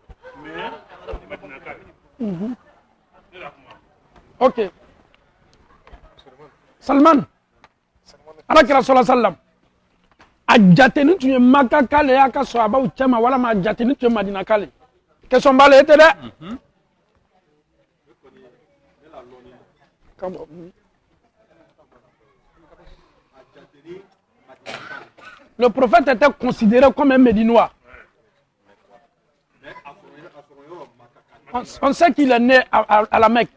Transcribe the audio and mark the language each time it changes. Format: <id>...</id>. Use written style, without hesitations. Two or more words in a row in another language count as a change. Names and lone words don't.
<bm>Ok. Salman. Ala kira</bm> <ar>صلى الله عليه وسلم.</ar> <bm>A jateni tun ye Maka kale y'a ka sahabaw cɛma walama a jateni tun ye Madina kale. Question b'ale ye tɛ dɛ.</bm> <fr>Le prophète était considéré comme un Médinois. On sait qu'il est né à la Mecque.</fr>